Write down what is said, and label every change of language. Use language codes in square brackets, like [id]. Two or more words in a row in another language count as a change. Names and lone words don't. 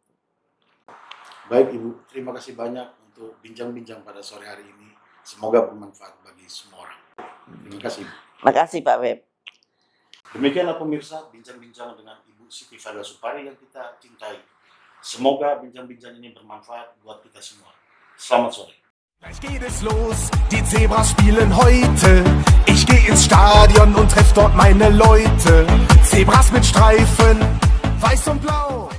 [id] Baik Ibu, terima kasih banyak untuk bincang-bincang pada sore hari ini. Semoga bermanfaat bagi semua orang. Terima kasih. Makasih Pak Web. Demikianlah pemirsa bincang-bincang dengan Ibu Siti Fadila Supari yang kita cintai. Semoga bincang-bincang ini bermanfaat buat kita semua. Selamat sore. [de] Gleich geht es los, die Zebras spielen heute. Ich geh ins Stadion und treff dort meine Leute. Zebras mit Streifen, weiß und blau.